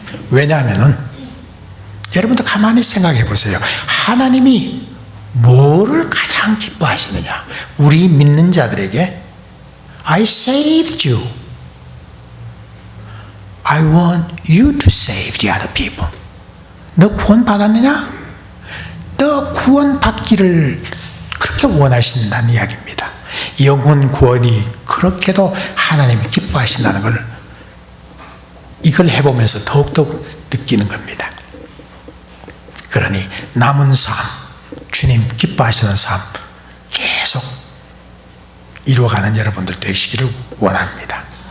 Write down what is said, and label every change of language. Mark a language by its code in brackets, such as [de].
[ko] 왜냐하면은 여러분들 가만히 생각해 보세요. 하나님이 뭐를 가장 기뻐하시느냐? 우리 믿는 자들에게 [en] I saved you. I want you to save the other people. [ko] 너 구원 받았느냐? 너 구원 받기를 그렇게 원하신다는 이야기입니다. 영혼 구원이 그렇게도 하나님이 기뻐하신다는 걸 이걸 해보면서 더욱더욱 느끼는 겁니다. 그러니 남은 삶, 주님 기뻐하시는 삶 계속 이루어가는 여러분들 되시기를 원합니다.